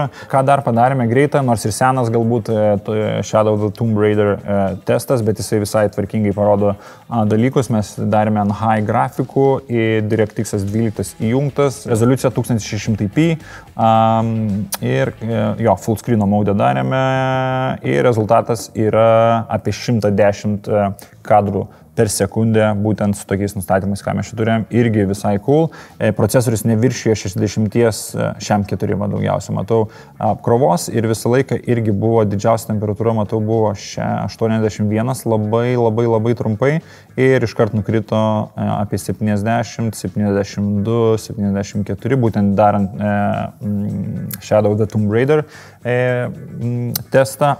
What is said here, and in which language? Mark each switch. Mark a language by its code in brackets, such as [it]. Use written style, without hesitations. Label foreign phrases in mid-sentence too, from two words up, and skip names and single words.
[lt] Ką dar padarėme greitą, nors ir senas galbūt Shadow of the Tomb Raider testas, bet jisai visai tvarkingai parodo dalykus. Mes darėme ant high grafikų, DirectX 12 įjungtas, rezoliucija 1600p ir [en] full screen mode [lt] darėme ir rezultatas yra apie 110 kadrų per sekundę, būtent su tokiais nustatymais, ką mes čia turėjom, irgi visai cool. Procesorius neviršijo 60, šiam 4 daugiausia matau apkrovos ir visą laiką irgi buvo didžiausia temperatūra, matau, buvo 81, labai trumpai ir iškart nukrito apie 70, 72, 74, būtent darant Shadow of the Tomb Raider testą.